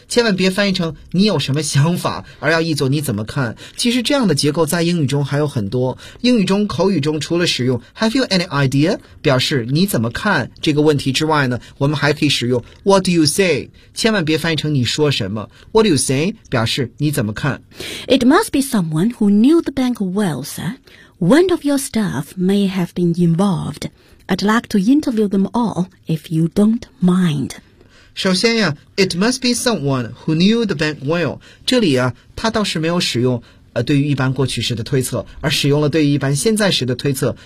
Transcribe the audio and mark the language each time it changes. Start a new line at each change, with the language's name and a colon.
Chinese: 千万别翻译成你有什么想法，而要译作你怎么看。其实这样的结构在英语中还有很多。英语中口语中除了使用
English: Have you any idea?
Chinese: 表示你怎么看这个问题之外呢，我们还可以使用
English: What do you say?
Chinese: 千万别翻译成你说什么。
English: What do you say?
Chinese: 表示你怎么看。
English: It must be someone who knew the bank well, sir. One of your staff may have been involved. I'd like to interview them all, if you don't mind.
Chinese: 首先呀
English: It must be someone who knew the bank well.
Chinese: 这里啊他倒是没有使用对于一般过去时的推测，而使用了对于一般现在时的推测。